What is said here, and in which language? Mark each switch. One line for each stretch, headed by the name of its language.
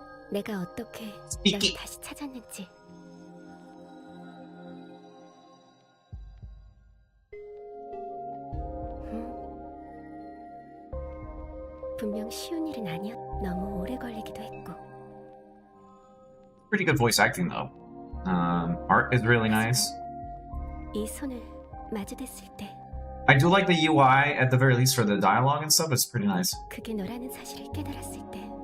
Korean: 내가 어떻게 널 다시 찾았는지. 분명 쉬운 일은 아니야. 너무 오래 걸리기도 했고.
English: Pretty good voice acting though. Art is really nice.
Korean: 이 손을 마주댔을 때.
English: I do like the UI at the very least for the dialogue and stuff. It's pretty nice.
Korean: 그게 너라는 사실을 깨달았을 때.